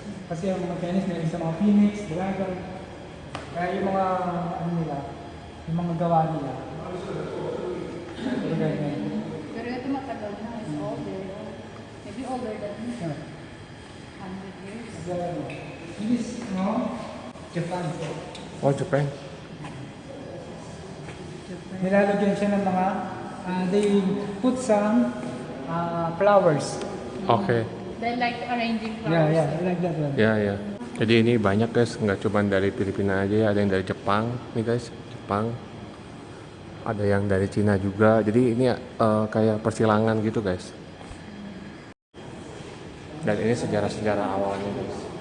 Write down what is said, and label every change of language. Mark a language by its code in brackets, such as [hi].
[tl] Kasi ang mga Chinese meron sa mga Phoenix, Dragon. Kaya yung mga ano nila, yung mga gawa nila. Pero ganyan. Pero ito matagal na, [en] it's older. Maybe older than Yeah. 100 years. So, this is Japan. Oh, Japan. [tl] Nilalagyan siya ng mga, [en] they put some flowers. Okay. They like arranging flowers. Yeah, like that one. Ya. [id] Jadi ini banyak guys, nggak cuma dari Filipina aja ya, ada yang dari Jepang nih guys, Jepang. Ada yang dari Cina juga. Jadi ini kayak persilangan gitu guys. Dan ini sejarah-sejarah awalnya guys.